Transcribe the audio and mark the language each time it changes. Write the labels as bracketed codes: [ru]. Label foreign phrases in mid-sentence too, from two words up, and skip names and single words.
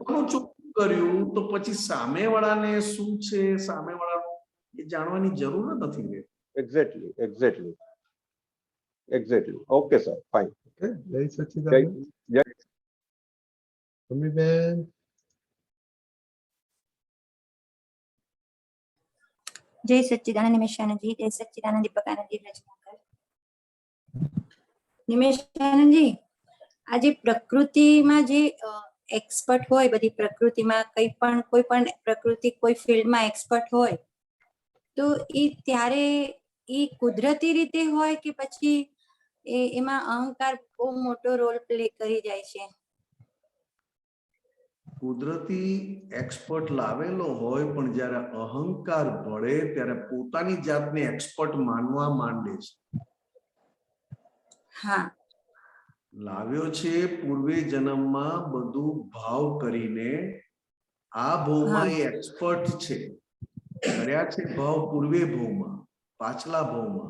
[gu] પોતાનું ચોખ્ખું કર્યું તો પછી સામેવાળાને શું છે સામેવાળાનું એ જાણવાની જરૂર નથી રહેતી. [en] Exactly exactly exactly. Okay sir fine. [gu] Okay, જય જય સચ્ચિદાનંદ. જય મમ્મીબેન, જય સચ્ચિદાનંદ નિમેશાનંદ જી, જય સચ્ચિદાનંદ દીપકાનંદ જી, રચનાકર। નિમેશાનંદ જી, આજ પ્રકૃતિમાં જે એક્સપર્ટ હોય, બધી પ્રકૃતિમાં કોઈ પણ પ્રકૃતિ કોઈ ફીલ્ડમાં એક્સપર્ટ હોય તો ઈ ત્યારે ઈ કુદરતી રીતે હોય કે પછી એમાં અહંકાર બહુ મોટો [en] role play [gu] કરી જાય છે? કુદરતી એક્સપર્ટ લાવેલો હોય પણ જ્યારે અહંકાર ભળે ત્યારે પોતાની જાતને એક્સપર્ટ માનવા માંડે છે. हाँ લાવ્યો છે પૂર્વે જન્મમાં બધું ભાવ કરીને આ ભવમાં એ એક્સપર્ટ છે, કર્યા છે ભાવ પૂર્વે ભવમાં, પાછલા ભવમાં,